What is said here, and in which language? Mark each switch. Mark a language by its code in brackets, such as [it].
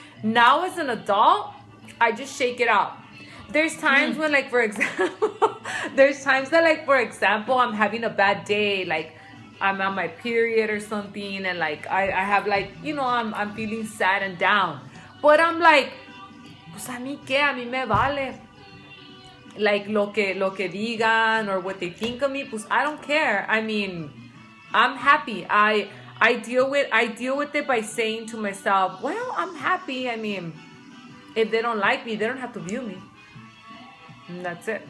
[en] Now as an adult, I just shake it out. There's times when like, for example, I'm having a bad day, like I'm on my period or something, and like I have like, you know, I'm feeling sad and down. [es] But I'm like, pues a mí qué, a mí me vale. [en] Like [es] lo que digan [en] or what they think of me, pues I don't care. I mean, I'm happy. I deal with it by saying to myself, well, I'm happy. I mean, if they don't like me, they don't have to view me. And that's it.